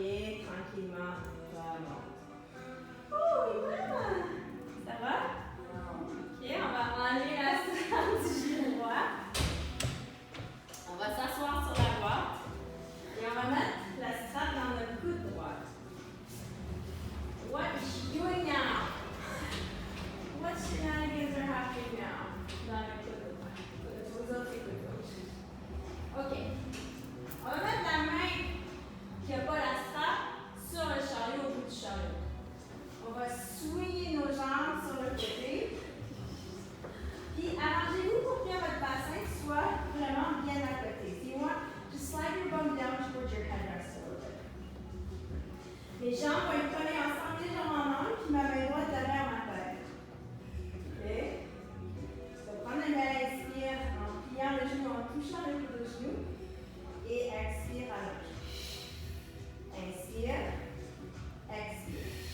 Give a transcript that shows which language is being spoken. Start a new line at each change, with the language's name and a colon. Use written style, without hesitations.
French: Et tranquillement, remonte. Oh, vraiment! Ça va? Ok, on va enlever la strap du genou droit. On va s'asseoir sur la boîte. Et on va mettre la strap dans notre coude droit.
English: What is she doing now? What shenanigans are happening now?
French: Dans le coude droit. Vous autres, écoutez. Ok. On va mettre la main qui n'a pas la strap sur le chariot au bout du chariot. On va souiller nos jambes sur le côté. Puis arrangez-vous pour que votre bassin soit vraiment bien à côté.
English: Si you want, just slide your bum down towards your headrest a little bit.
French: Mes jambes vont être collées ensemble, les jambes en angle, puis ma main droite derrière ma tête. OK? Je vais prendre un bel inspire en pliant le genou, en touchant le coude au genou. Et expire à l'autre. Inspire. Expire.